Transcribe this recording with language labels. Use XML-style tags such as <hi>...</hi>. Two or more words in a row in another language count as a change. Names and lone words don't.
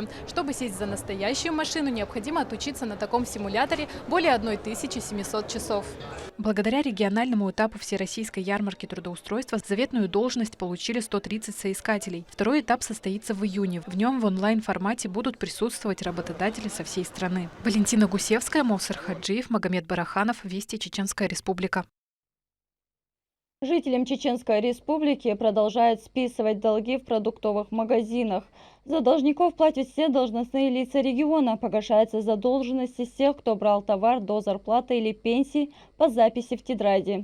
<ru>Чтобы сесть за настоящую машину, необходимо отучиться на таком симуляторе более 1700 часов. Благодаря региональному этапу Всероссийской ярмарки трудоустройства заветную должность получили 130 соискателей. Второй этап состоится в июне. В нем в онлайн-формате будут присутствовать работодатели со всей страны. Валентина Гусевская, Мовсар Хаджиев, Магомед Бараханов, Вести, Чеченская Республика. Жителям Чеченской Республики продолжают списывать долги в продуктовых магазинах. За должников платят все должностные лица региона. Погашается задолженность из тех, кто брал товар до зарплаты или пенсии по записи в тетради.</ru>